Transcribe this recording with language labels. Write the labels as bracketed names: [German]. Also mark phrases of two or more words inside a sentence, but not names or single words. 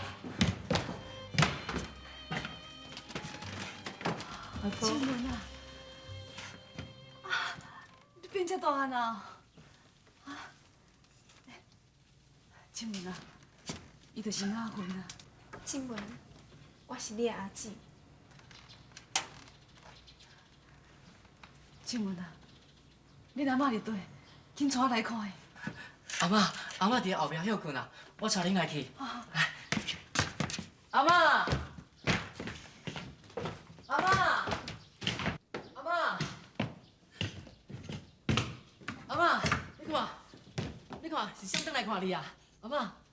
[Min Nan Chinese] 静雯啊，你变这大汉啊！静雯啊，伊就是阿芬啊。静雯，我是你的阿姊。静雯啊，恁阿嬷伫倒？紧带来看的。阿嬷伫后壁休困啊，我带恁来去。阿嬷。你看，是谁转来看你啊？阿嬷。